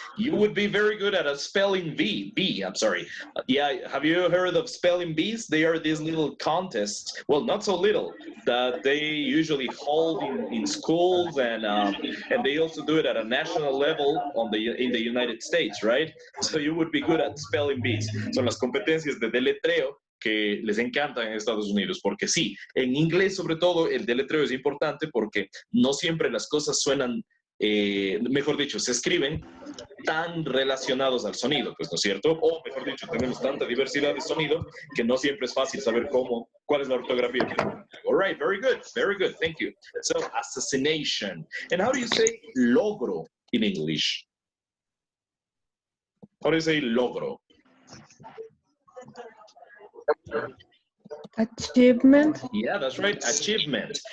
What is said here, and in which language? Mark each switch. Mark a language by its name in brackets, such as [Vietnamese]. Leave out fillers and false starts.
[English] You would be very good at a spelling bee. I'm sorry. Yeah, have you heard of spelling bees? They are these little contests, well, not so little, that they usually hold in schools, and they also do it at a national level in the United States, right? So you would be good at spelling bees. [Spanish] Son las competencias de deletreo que les encantan en Estados Unidos, porque sí, en inglés sobre todo el deletreo es importante porque no siempre las cosas suenan, mejor dicho, se escriben tan relacionados al sonido, pues, ¿no es cierto? O, mejor dicho, tenemos tanta diversidad de sonido que no siempre es fácil saber cuál es la ortografía. [English] All right, very good, thank you. So, assassination. And how do you say logro in English? How do you say logro? Achievement. Yeah, that's right, achievement.